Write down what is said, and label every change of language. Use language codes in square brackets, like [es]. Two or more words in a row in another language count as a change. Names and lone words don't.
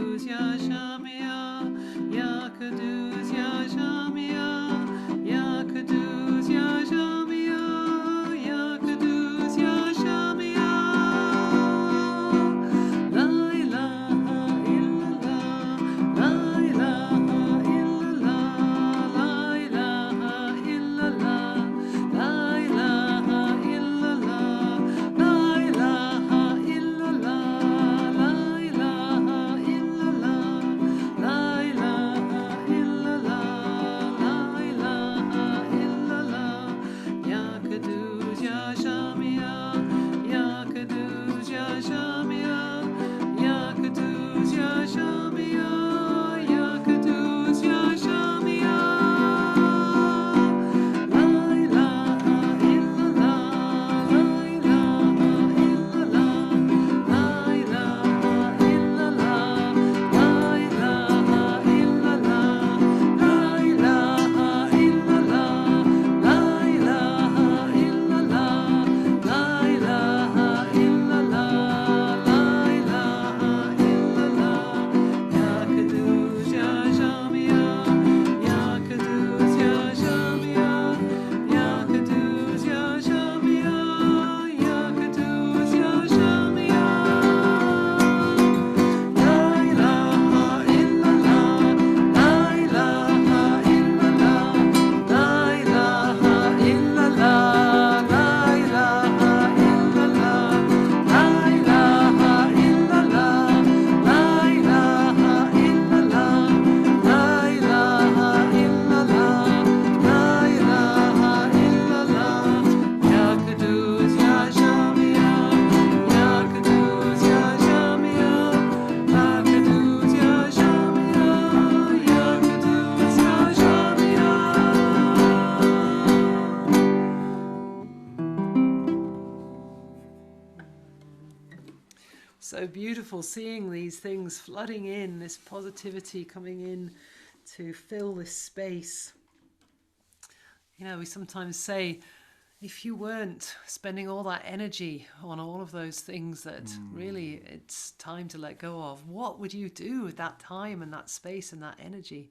[ar] يا جامع، يا قدوس يا جامع، يا قدوس يا جامع، يا قدوس يا جامع. لا إله إلا الله، لا إله إلا الله، لا إله إلا الله، لا إله إلا الله، لا إله إلا الله، لا إله إلا الله، لا إله إلا الله، لا إله إلا الله. يا قدوس يا جامع، يا قدوس يا جامع، يا قدوس يا جامع، يا قدوس يا جامع. لا إله إلا الله، لا إله إلا الله، لا إله إلا الله، لا إله إلا الله، لا إله إلا الله، لا إله إلا الله، لا إله إلا الله، لا إله إلا الله. يا قدوس يا جامع، يا قدوس يا جامع، يا قدوس يا جامع، يا قدوس يا جامع. لا إله إلا الله، لا إله إلا الله، لا إله إلا الله، لا إله إلا الله، لا إله إلا الله، لا إله إلا الله، لا إله إلا الله، لا إله إلا الله. يا قدوس يا جامع، يا قدوس يا جامع، يا قدوس يا جامع، يا قدوس يا جامع. [en] So beautiful seeing these things flooding in, this positivity coming in to fill this space. You know, we sometimes say, if you weren't spending all that energy on all of those things that really it's time to let go of, what would you do with that time and that space and that energy?